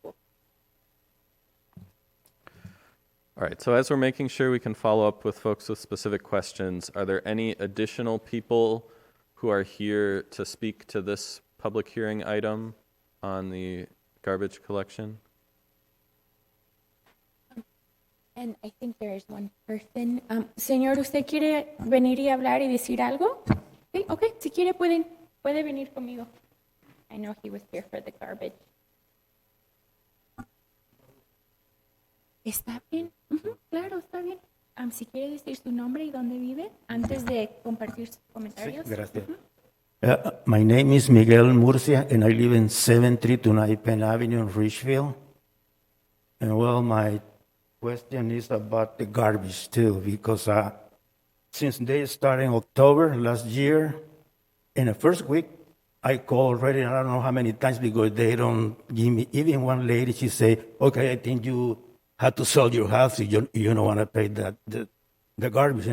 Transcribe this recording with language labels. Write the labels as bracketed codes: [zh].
[en] All right, so as we're making sure we can follow up with folks with specific questions, are there any additional people who are here to speak to this public hearing item on the garbage collection? And I think there is one person. [es] Señor, ¿usted quiere venir y hablar y decir algo? Sí, okay, si quiere puede venir conmigo. [en] I know he was here for the garbage. [es] ¿Está bien? Ujú, claro, está bien. Si quiere decir su nombre y dónde vive antes de compartir sus comentarios. Gracias. [en] My name is Miguel Murcia, and I live in 7329 Penn Avenue in Richfield. And well, my question is about the garbage too, because since they started in October last year, in the first week, I called already, I don't know how many times, because they don't give me, even one lady, she said, okay, I think you have to sell your house if you don't want to pay the garbage.